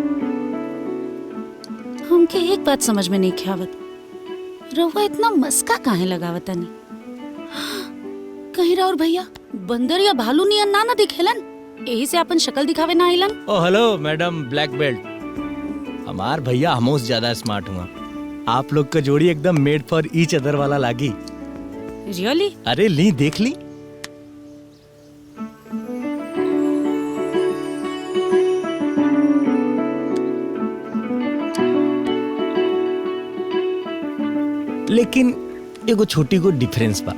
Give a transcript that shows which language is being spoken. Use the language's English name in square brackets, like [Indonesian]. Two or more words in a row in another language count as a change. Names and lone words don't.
[Bhojpuri] हमके एक बात समझ में नहीं ख्यावत, रउआ इतना मस्का काहे लगावता नहीं? कहीं राउर भैया बंदर या भालू नियन ना दिखेलन, यही से अपन शक्ल दिखावे ना आइलन। ओ हेलो [English] madam black belt, [Bhojpuri] हमार भैया हमोस ज्यादा स्मार्ट हुआ। आप लोग का जोड़ी एकदम [English] made for each other [Bhojpuri] वाला लागी। [English] really? [Bhojpuri] अरे ली देख ली। लेकिन एगो छोटी को डिफरेंस बा।